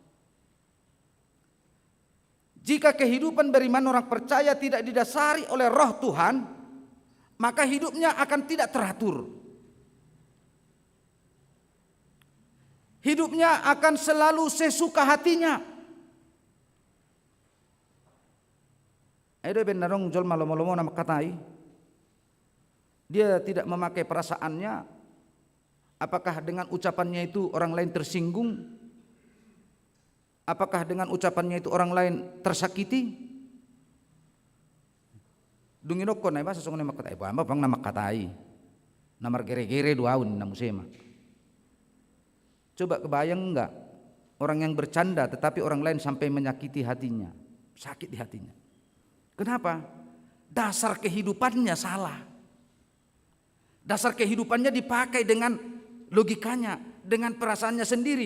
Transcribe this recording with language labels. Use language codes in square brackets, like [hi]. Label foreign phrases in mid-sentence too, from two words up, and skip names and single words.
[id] Jika kehidupan beriman orang percaya tidak didasari oleh roh Tuhan, maka hidupnya akan tidak teratur. Hidupnya akan selalu sesuka hatinya. [bbc] Ada benarong jol malo-malo nama katai. [id] Dia tidak memakai perasaannya. Apakah dengan ucapannya itu orang lain tersinggung? Apakah dengan ucapannya itu orang lain tersakiti? [bbc] Dunginokko na iba sasong nama katai. Bamba bang nama katai. Namar gere-gere duaun na musema. [id] Coba kebayang enggak orang yang bercanda tetapi orang lain sampai menyakiti hatinya, sakit di hatinya. Kenapa? Dasar kehidupannya salah. Dasar kehidupannya dipakai dengan logikanya, dengan perasaannya sendiri.